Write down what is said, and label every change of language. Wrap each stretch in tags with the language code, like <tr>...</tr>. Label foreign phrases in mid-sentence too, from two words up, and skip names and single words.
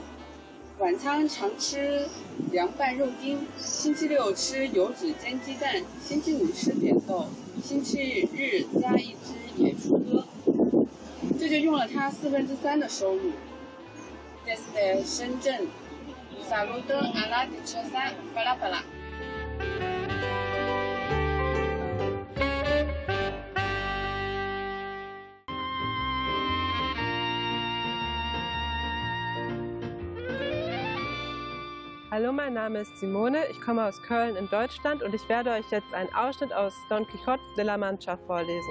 <zh>晚餐常吃凉拌肉丁，星期六吃油脂煎鸡蛋，星期五吃扁豆，星期日加一只野猪鸽。这就用了他3/4的收入。</zh> <es>Desde 深圳 ，saludo a la dichosa palabra。</es> <de>Hallo, mein Name ist Simone, ich komme aus Köln in Deutschland und ich werde euch jetzt einen Ausschnitt aus Don Quixote de la Mancha vorlesen.</de>